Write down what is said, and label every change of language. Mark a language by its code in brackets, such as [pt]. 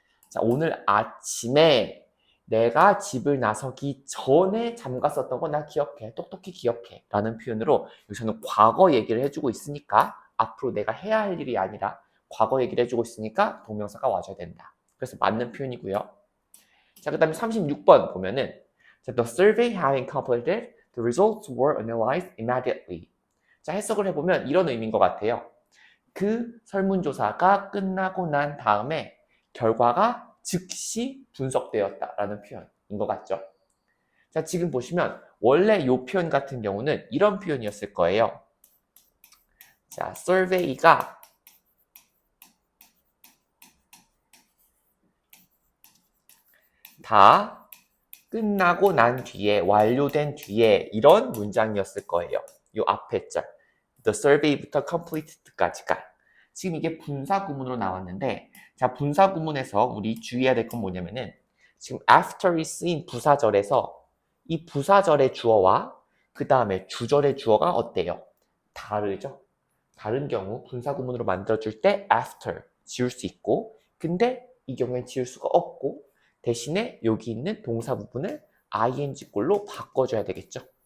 [ko] 자, 오늘 아침에 내가 집을 나서기 전에 잠갔었던 거 나 기억해. 똑똑히 기억해. 라는 표현으로 여기서는 과거 얘기를 해주고 있으니까 앞으로 내가 해야 할 일이 아니라 과거 얘기를 해주고 있으니까 동명사가 와줘야 된다. 그래서 맞는 표현이고요. 자, 그 다음에 36번 보면은 [en] The survey having completed, the results were analyzed immediately. [ko] 자, 해석을 해보면 이런 의미인 것 같아요. 그 설문조사가 끝나고 난 다음에 결과가 즉시 분석되었다라는 표현인 것 같죠. 자, 지금 보시면 원래 이 표현 같은 경우는 이런 표현이었을 거예요. 자, survey가 다 끝나고 난 뒤에, 완료된 뒤에 이런 문장이었을 거예요. 이 앞에 절. The survey부터 completed까지가. 지금 이게 분사구문으로 나왔는데, 자, 분사구문에서 우리 주의해야 될 건 뭐냐면은, 지금 after이 쓰인 부사절에서 이 부사절의 주어와 그 다음에 주절의 주어가 어때요? 다르죠? 다른 경우 분사구문으로 만들어줄 때 after 지울 수 있고, 근데 이 경우엔 지울 수가 없고, 대신에 여기 있는 동사 부분을 ing 꼴로 바꿔줘야 되겠죠.